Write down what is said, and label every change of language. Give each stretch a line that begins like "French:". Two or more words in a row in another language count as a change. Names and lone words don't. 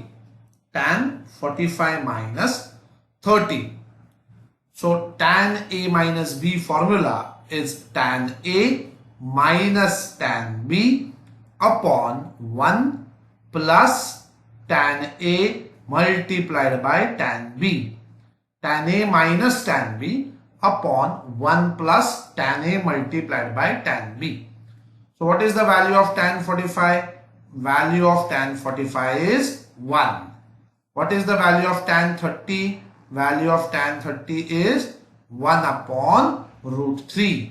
English: Tan 45 minus 30. So tan A minus B formula is tan A minus tan B upon 1 plus tan A multiplied by tan B. Tan A minus tan B upon 1 plus tan A multiplied by tan B. So what is the value of tan 45? Value of tan 45 is 1. What is the value of tan 30? Value of tan 30 is 1 upon root 3.